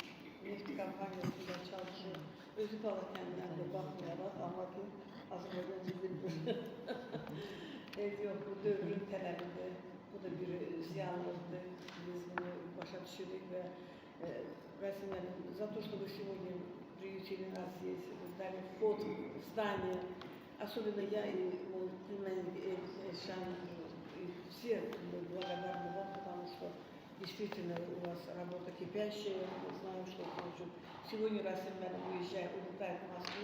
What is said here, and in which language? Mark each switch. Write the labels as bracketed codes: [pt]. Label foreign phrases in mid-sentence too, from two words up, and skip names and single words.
[az] Neft kompaniyasında çalışır. Özü qala kəndlərdə baxmayaraq, amma ki Azərbaycanca bilmir. Yox, bu dövrün tələbidir. Bu da bir ziyanlıqdır. Biz bunu başa düşürük və Rasim müəllim, [ru] за то, что вы сегодня приютили нас здесь, дали вход в здание. Особенно я и мой племянник Эльшан, и все благодарны вам, потому что действительно у вас работа кипящая. Мы знаем, что сегодня Расим уезжает, улетает в Москву.